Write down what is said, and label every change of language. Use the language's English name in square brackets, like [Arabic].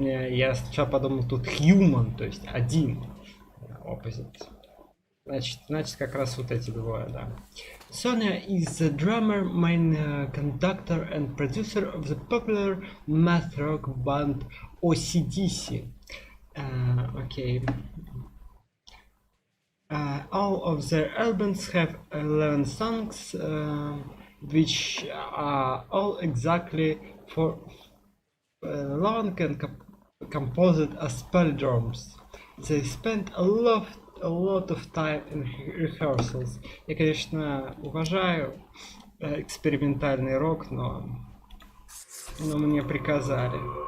[Russian] Я сначала подумал, тут human, то есть один. [English] Opposite. [Russian] Значит, как раз вот эти двое, да. [English] Sonia is the drummer, main conductor and producer of the popular math rock band OCDC. Okay. All of their albums have 11 songs, which are all exactly for long and composed as palindromes. They spent a lot of time in rehearsals. [Russian] Я, конечно, уважаю экспериментальный рок, но мне приказали.